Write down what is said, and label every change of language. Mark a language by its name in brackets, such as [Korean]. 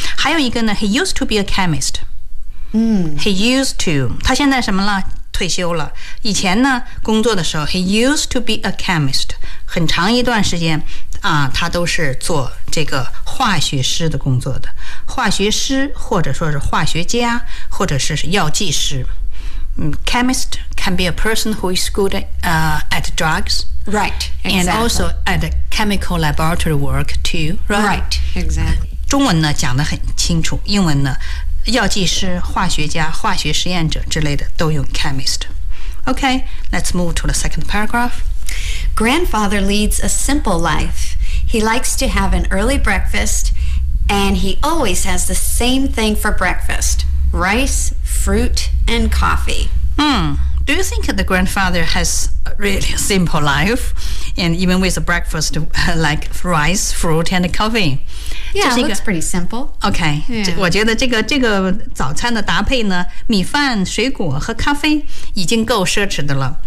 [Chinese] 还有一个呢 ， [English] He used to be a chemist. He used to. [Chinese] 他现在什么了？退休了。以前呢，工作的时候 [English] ，He used to be a chemist. [Chinese] 很长一段时间他都是做这个化学师的工作的，化学师或者说是化学家，或者是药剂师。 [English] Chemist can be a person who is good at drugs. Right, exactly. And also at a chemical laboratory work too, right? Right, exactly. [Chinese] 中文呢讲得很清楚，英文呢，药剂师、化学家、化学实验者之类的都用 chemist. [English] Okay, let's move to the second paragraph. Grandfather leads a simple life. He likes to have an early breakfast, and he always has the same thing for breakfast, rice, fruit, and coffee. Do you think the grandfather has a really simple life? And even with a breakfast like rice, fruit, and coffee? Yeah, it looks pretty simple. Okay. Yeah. [Chinese] 我觉得这个早餐的搭配呢，米饭、水果和咖啡已经够奢侈的了。